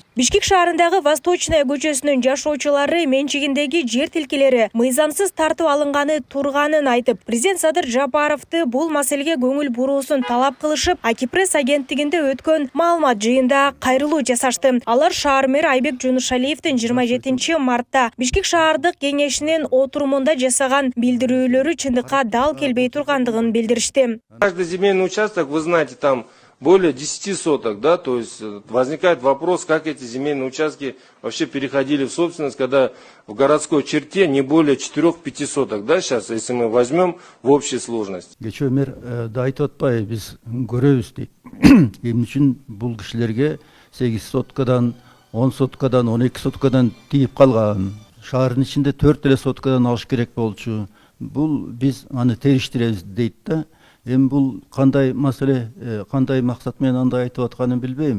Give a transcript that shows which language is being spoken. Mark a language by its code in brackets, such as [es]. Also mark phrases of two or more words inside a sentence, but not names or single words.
[ky] Бишкек шаарындагы Восточная көчөсүнүн жашоочулары менчигиндеги жер тилкелери мыйзамсыз тартып алынганы турганын айтып, президент Садыр Жапаровду бул маселеге көңүл буруусун талап кылышып, Акипресс агенттигинде өткөн маалымат жыйында кайрылуу жасашты. Алар шаар мэри Айбек Жунушалиевдин 27 мартта Бишкек шаардык кеңешинин отурумунда жасаган билдирүүлөрү чындыкка дал келбей тургандыгын билдиришти. [ru] Каждый земельный участок, вы знаете, там более 10 соток, да, то есть возникает вопрос, как эти земельные участки вообще переходили в собственность, когда в городской черте не более 4-5 соток, да, сейчас, если мы возьмем в общей сложности. [ky] Кечээ мэр да айтып атпай, биз көрөбүз дейт. Эмне үчүн бул кишилерге 8 соткадан, 10 соткадан, 12 соткадан тийип калган. Шаардын ичинде 4 эле соткадан алыш керек болчу. Бул биз аны териштиребиз дейт да. Эми бул кандай маселе, кандай максат менен андай айтып атканын билбейм.